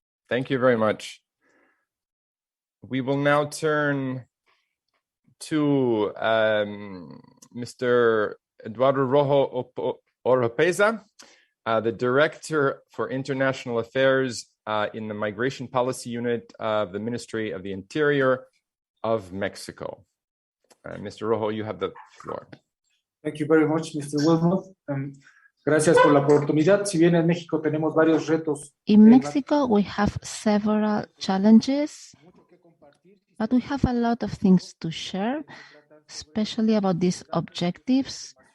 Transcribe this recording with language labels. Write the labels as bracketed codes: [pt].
[en] Thank you very much. We will now turn to Mr. Eduardo Rojo Oropeza, the Director for International Affairs in the Migration Policy Unit of the Ministry of the Interior of Mexico. Mr. Rojo, you have the floor. Thank you very much, Mr. Wilmot. [es] Gracias por la oportunidad. Si bien en México tenemos varios retos. [en] In Mexico, we have several challenges, but we have a lot of things to share, especially about these objectives.